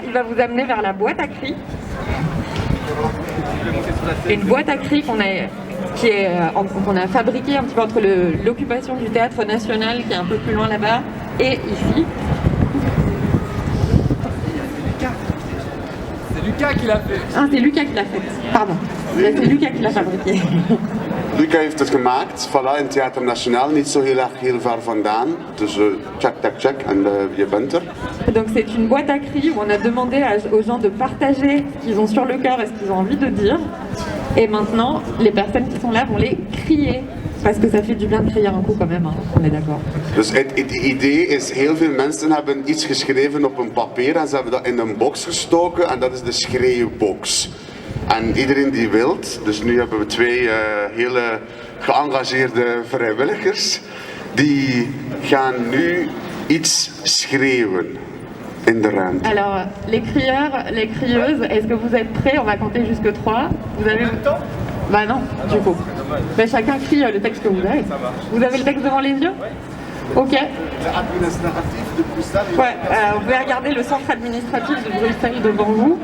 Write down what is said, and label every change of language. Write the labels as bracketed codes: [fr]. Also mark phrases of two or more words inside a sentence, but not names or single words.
[fr] Il va vous amener vers la boîte à cris. Une boîte à cris qu'on a fabriquée un petit peu entre l'occupation du Théâtre National, qui est un peu plus loin là-bas, et ici. C'est Lucas qui l'a fait. Ah, c'est Lucas qui l'a fait. Pardon. C'est Lucas qui l'a fabriqué. [nl] Lucas heeft het gemaakt, voilà, in het Theater National, niet zo heel ver vandaan. Dus check, en je bent er. [fr] Donc c'est une boîte à cris où on a demandé aux gens de partager ce qu'ils ont sur le cœur et ce qu'ils ont envie de dire. Et maintenant, les personnes qui sont là vont les crier. Parce que ça fait du bien de crier un coup quand même, hein. On est d'accord. [nl] Dus het idee is, heel veel mensen hebben iets geschreven op een papier en ze hebben dat in een box gestoken en dat is de schreeuwbox. En iedereen die wilt, dus nu hebben we twee hele geëngageerde vrijwilligers, die gaan nu iets schreeuwen in de ruimte. [fr] Alors, les crieurs, les crieuses, est-ce que vous êtes prêts? On va compter jusque 3. Vous avez le temps? Bah non, du coup. Mais chacun crie le texte que vous avez. Vous avez le texte devant les yeux? Ok. Ouais, vous pouvez regarder le centre administratif de Bruxelles devant vous.